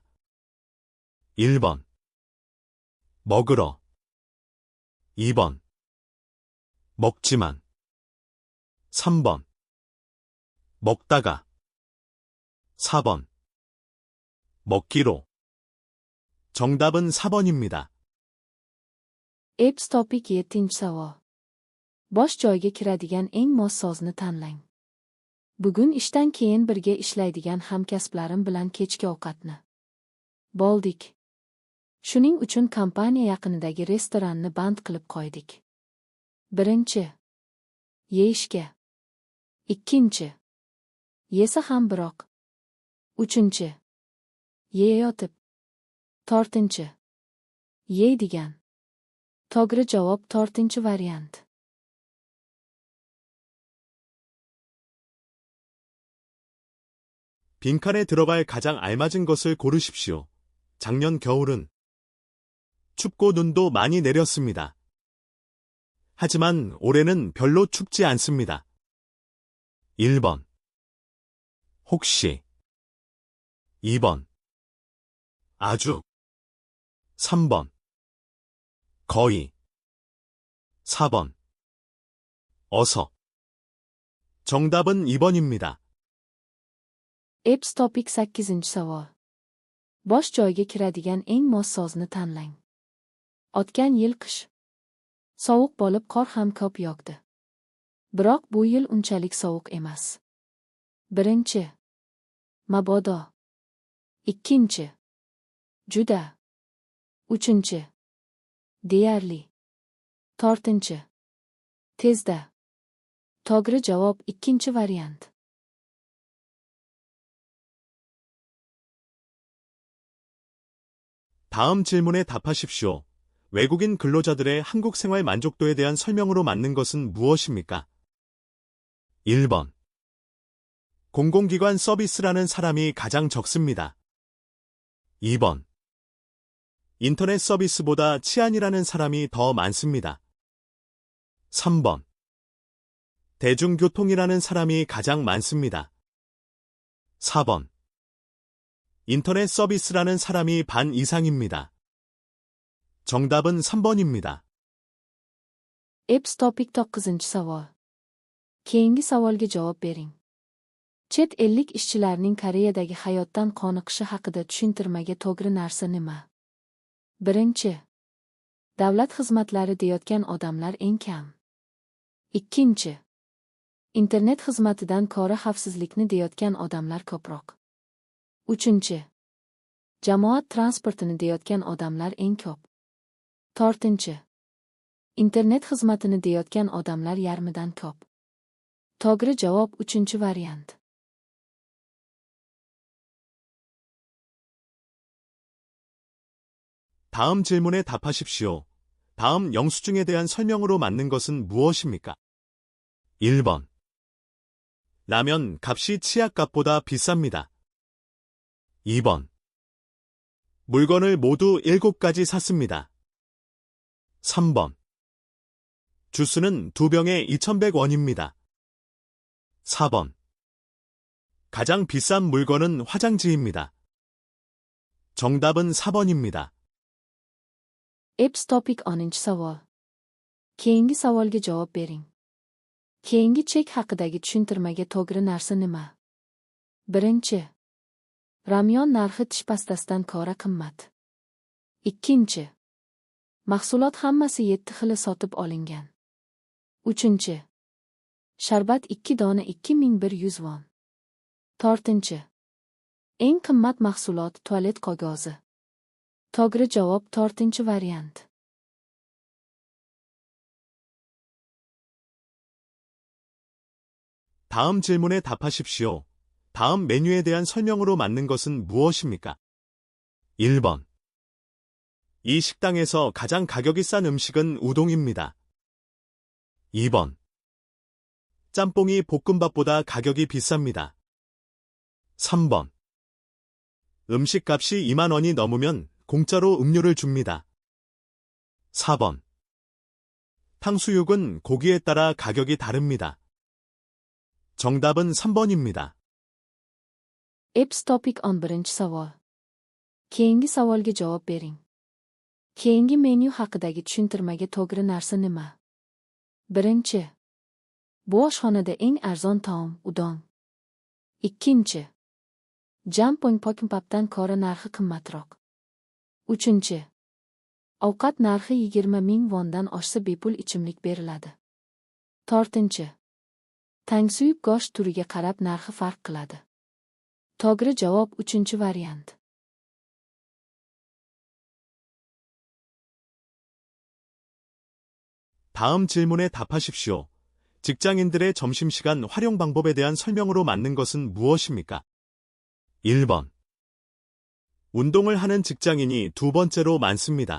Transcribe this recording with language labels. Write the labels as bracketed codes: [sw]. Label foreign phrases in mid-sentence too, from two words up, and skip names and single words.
[ko] 1번. 먹으러. 2번. 먹지만. 3번. 먹다가. 4번. 먹기로. 정답은 4번입니다. [uz] Epps topik 7-chi savol. Bosh joyiga kiradigan eng mos sozni tanlang. Bugun ishdan keyin birga ishlaydigan hamkasblarim bilan kechki ovqatni bo'ldik. Shuning uchun kompaniya yaqinidagi restoranni band qilib qo'ydik. Birinchi. Yeyishga. Ikkinchi. Yesa ham biroq. Uchinchi. Yeyayotib. To'rtinchi. Yeydigan. To'g'ri javob 4-variant. [ko] 빈칸에 들어갈 가장 알맞은 것을 고르십시오. 작년 겨울은 춥고 눈도 많이 내렸습니다. 하지만 올해는 별로 춥지 않습니다. 1번. 혹시. 2번. 아주. 3번. 거의. 4번. 어서. 정답은 2번입니다. [uz] Epps topik 8-chi savol. Bosh joyiga kiradigan eng mos sozni tanlang. O'tgan yil qish. Sovuq bo'lib qor ham ko'p yog'di. Biroq bu yil unchalik sovuq emas. Birinchi. Mabodo. Ikkinchi. Juda. Uchinchi. Deyarli. To'rtinchi. Tezda. To'g'ri javob 2-variant. [ko] 다음 질문에 답하십시오. 외국인 근로자들의 한국 생활 만족도에 대한 설명으로 맞는 것은 무엇입니까? 1번. 공공기관 서비스라는 사람이 가장 적습니다. 2번. 인터넷 서비스보다 치안이라는 사람이 더 많습니다. 3번. 대중교통이라는 사람이 가장 많습니다. 4번. 인터넷 서비스라는 사람이 반 이상입니다. 정답은 3번입니다. [uz] Epps topik 9-chi savol. Keyingi savolga javob bering. Chet ellik ishchilarning Koreyadagi hayotdan qoniqishi haqida tushuntirmaga to'g'ri narsa nima? Birinchi. Davlat xizmatlari deyotgan odamlar eng kam. Ikkinchi. Internet xizmatidan ko'ra xavfsizlikni deyotgan odamlar ko'proq. Uchinchi. Jamoat transportini deyotgan odamlar eng ko'p. To'rtinchi. Internet xizmatini deyotgan odamlar yarmidan ko'p. To'g'ri javob 3-variant. [ko] 다음 질문에 답하십시오. 다음 영수증에 대한 설명으로 맞는 것은 무엇입니까? 1번. 라면 값이 치약값보다 비쌉니다. 2번. 물건을 모두 7가지 샀습니다. 3번. 주스는 2병에 2,100원입니다. 4번. 가장 비싼 물건은 화장지입니다. 정답은 4번입니다. [uz] Apps Topic 10 savol. Keyingi savolga javob bering. Keyingi chek haqidagi tushuntirmaga to'g'ri narsa nima? Birinchi. Ramyon narxi tish pastasidan ko'ra qimmat. Ikkinchi. Mahsulot hammasi 7 xili sotib olingan. Uchinchi. Sharbat 2 dona 2100 won. To'rtinchi. Eng qimmat mahsulot tualet qog'ozi. To'g'ri javob to'rtinchi variant. [ko] 다음 질문에 답하십시오. 다음 메뉴에 대한 설명으로 맞는 것은 무엇입니까? 1번. 이 식당에서 가장 가격이 싼 음식은 우동입니다. 2번. 짬뽕이 볶음밥보다 가격이 비쌉니다. 3번. 음식값이 2만 원이 넘으면 공짜로 음료를 줍니다. 4번. 탕수육은 고기에 따라 가격이 다릅니다. 정답은 3번입니다. [uz] Apps Topic 11 savol. Keyingi savolga javob bering. Keyingi menyu haqidagi tushuntirmaga to'g'ri narsa nima? Birinchi. Bu oshxonada eng arzon taom udon. Ikkinchi. Jampong pokimpaddan ko'ra narxi qimmatroq. Uchinchi. Ovqat narxi 20 ming wondan oshsa bepul ichimlik beriladi. To'rtinchi. Tangsuyuk go'sht turiga qarab narxi farq qiladi. To'g'ri javob 3-variant. [ko] 다음 질문에 답하십시오. 직장인들의 점심시간 활용 방법에 대한 설명으로 맞는 것은 무엇입니까? 1번. 운동을 하는 직장인이 두 번째로 많습니다.